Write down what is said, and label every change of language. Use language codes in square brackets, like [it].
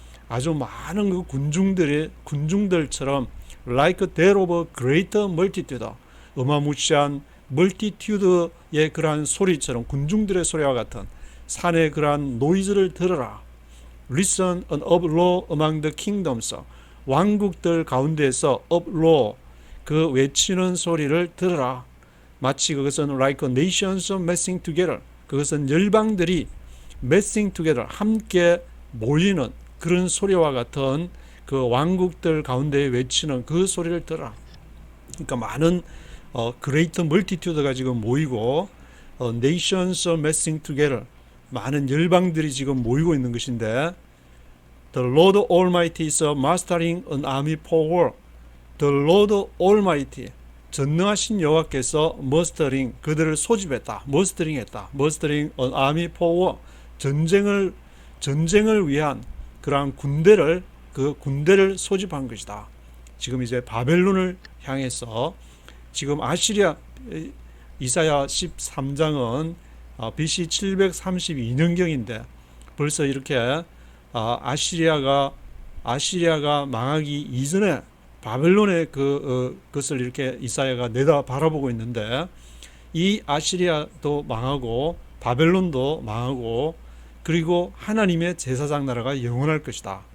[ko] 아주 많은 그 군중들처럼 [en] like that of a great multitude. [ko] 어마무시한 multitude의 그러한 소리처럼 군중들의 소리와 같은 산의 그러한 노이즈를 들으라. [en] Listen an uproar among the kingdoms. [ko] 왕국들 가운데에서 uproar 그 외치는 소리를 들으라. 마치 그것은 [en] like nations massing together. [ko] 그것은 열방들이 [en] massing together [ko] 함께 모이는 그런 소리와 같은 그 왕국들 가운데 외치는 그 소리를 들으라. 그러니까 많은 [en] great multitude [ko] 가 지금 모이고 [en] nations massing together [ko] 많은 열방들이 지금 모이고 있는 것인데 [en] The Lord Almighty is mustering an army for war. The Lord Almighty [ko] 전능하신 여호와께서 mustering 그들을 소집했다. mustering했다. [en] mustering an army for war [ko] 전쟁을 위한 그러한 군대를 소집한 것이다. 지금 이제 바벨론을 향해서 지금 아시리아 이사야 13장은 BC 732년경인데 벌써 이렇게 아시리아가 망하기 이전에 바벨론의 그것을 이렇게 이사야가 내다 바라보고 있는데 이 아시리아도 망하고 바벨론도 망하고 그리고 하나님의 제사장 나라가 영원할 것이다.